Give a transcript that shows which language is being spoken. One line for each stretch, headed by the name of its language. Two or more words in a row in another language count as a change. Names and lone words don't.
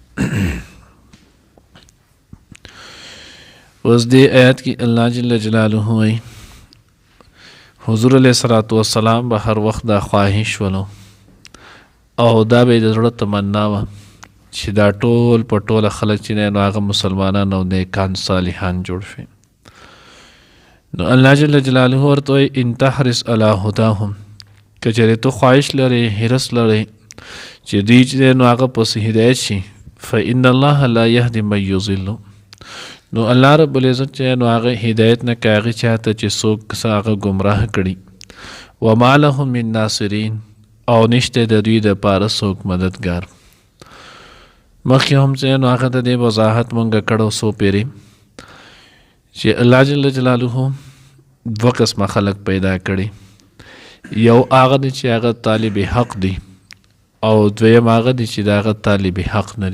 Pashto: اوس دې آیات کې الله جل جلاله وایي حضور
Arabic: علیہ الصلوۃ والسلام
Pashto: به هر وخت دا خواهش ولو او دا به د زړه تمنا وه چې دا ټول په ټوله خلک چې نو هغه مسلمانان او نیکان صالحان جوړ شي. نو الله جل جلاله ورته وایي
Arabic: ان تحرص علی هداهم،
Pashto: که چېرې ته خواهش لرې حرص لرې چې دوی چې نو هغه پسې هدایت شي
Arabic: فإن الله لا یهدي من یضل،
Pashto: نو الله رب العزت چې نو هغه هدایت نه کوي هغه چاته چې څوک هغه ګمراه کړي.
Arabic: وما لهم من ناصرین،
Pashto: او نشته د دوی دپاره څوک مددګار. مخکې هم چې نو هغه د دې وضاحت مونږ کړو څو پیرې چې الله جل جلاله دوه قسمه خلق پیدا کړي، یو هغه دی چې هغه طالب حق دی او دویم هغه دی چې د هغه طالب حق نه دی.